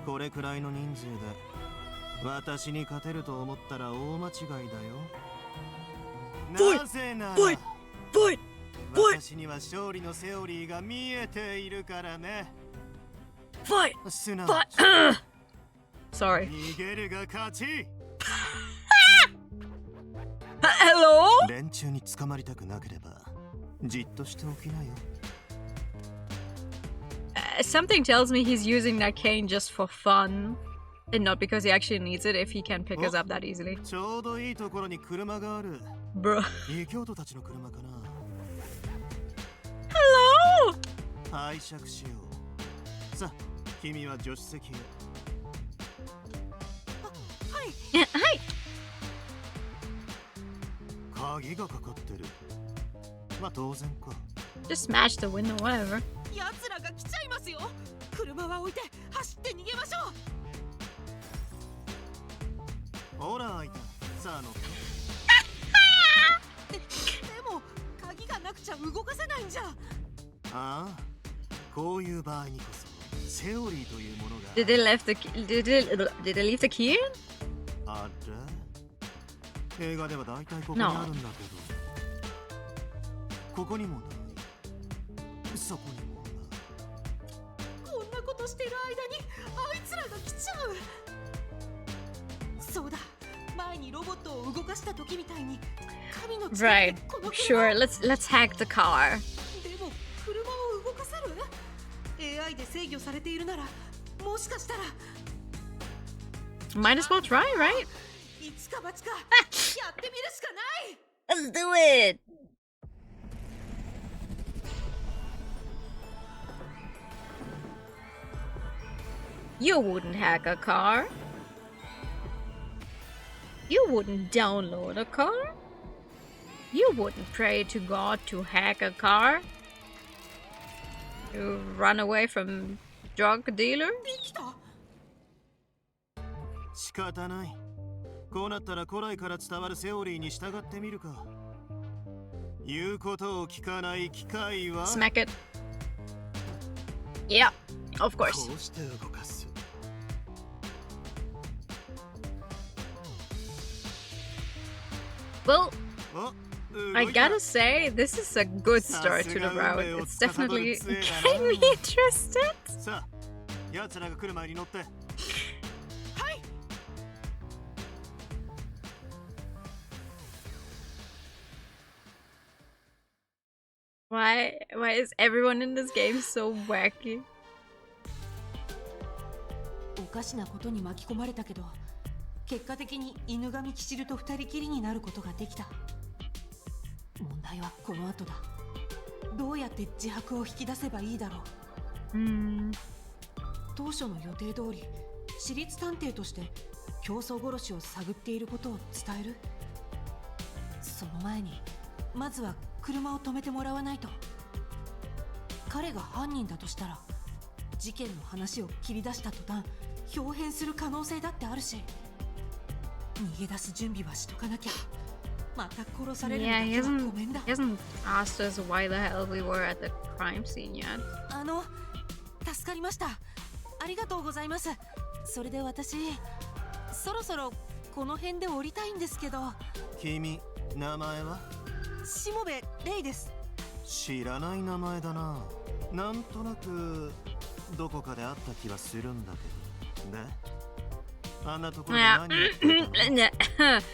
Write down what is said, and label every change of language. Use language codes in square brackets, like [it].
[ja] これくらいの人数で私に勝てると思ったら大間違いだよ。なぜなら私には勝利のセオリーが見えているからね。 [en] fight! [ja] すな [en] Fight! Sorry. [ja] 逃げるが勝ち [en] Hello? [ja] 連中に捕まりたくなければじっとしておきなよ [en] Something tells me he's using that cane just for fun. And not because he actually needs it if he can pick us up that easily. [ja] ちょうどいいところに車がある [en] Bro. [ja] 異教徒たちの車かな [en] Hello! [ja] 拝借しようさあ君は助手席へはい。鍵がかかってるまあ当然か [en] Just smash the window, whatever. [ja] 奴らが来ちゃいますよ。車は置いて走って逃げましょう。ほら開いたさあ乗ってでも鍵がなくちゃ動かせないんじゃ。ああこういう場合にこそセオリーというものが [en] Did they leave the leave the key in? [ja] あれ映画では大体ここにあるんだけど、ここにもないそこにもないこんなことしてる間にあいつらが来ちゃう。そうだ前にロボットを動かした時みたいに神の力 [en] Right. [ja] でこの [en] Sure. Let's hack the car. [ja] でも車を動かせる AI で制御されているならもしかしたら [en] Might as well try, right? [ja] 一か八かやってみるしかない。 [en] Let's do it. You wouldn't hack a car. You wouldn't download a car. You wouldn't pray to God to hack a car. You run away from drug dealers. [ja] できた。仕方ないこうなったら古来から伝わるセオリーに従ってみるか言うことを聞かない機械は [en] Smack it. Yeah, of course. [ja] こうして動かす [en] Well, お I gotta say, this is a good start to the route. It's definitely getting me interested. [ja] さあ奴らが来る前に乗って [en] Why is everyone in this game so wacky? [ja] おかしなことに巻き込まれたけど結果的に犬神キシルと二人きりになることができた。問題はこの後だ。どうやって自白を引き出せばいいだろう。当初の予定通り私立探偵として競争殺しを探っていることを伝える。その前にまずは車を止めてもらわないと。彼が犯人だとしたら事件の話を切り出した途端表変する可能性だってあるし、逃げ出す準備はしとかなきゃ。また殺されるのだ [en] Yeah, [ja] けはごめんだ。 [en] he hasn't asked us why the hell we were at the crime scene yet. [ja] 助かりました。ありがとうございます。それで私そろそろこの辺で降りたいんですけど。君名前はしもべレイです。知らない名前だな。なんとなくどこかで会った気はするんだけど。であんなところで何をやってたの？